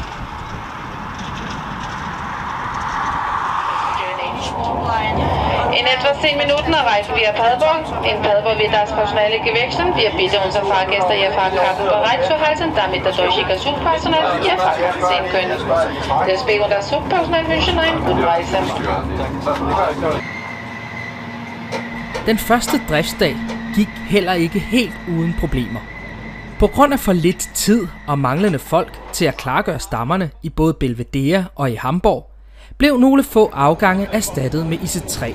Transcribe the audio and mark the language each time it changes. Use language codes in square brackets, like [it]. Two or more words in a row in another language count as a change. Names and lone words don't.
[de] In etwa 10 Minuten erreichen wir Paderborn. In Paderborn wird das Personal gewechselt. Wir bitten unsere Fahrgäste, ihre Fahrkarten bereit zu halten, damit der deutsche Zugpersonal ihre Fahrkarten sehen können. Deswegen und das Zugpersonal wünschen [da] en god rejse. Den første driftsdag gik heller ikke helt uden problemer. På grund af for lidt tid og manglende folk til at klargøre stammerne i både Belvedere og i Hamborg, blev nogle få afgange erstattet med IC3.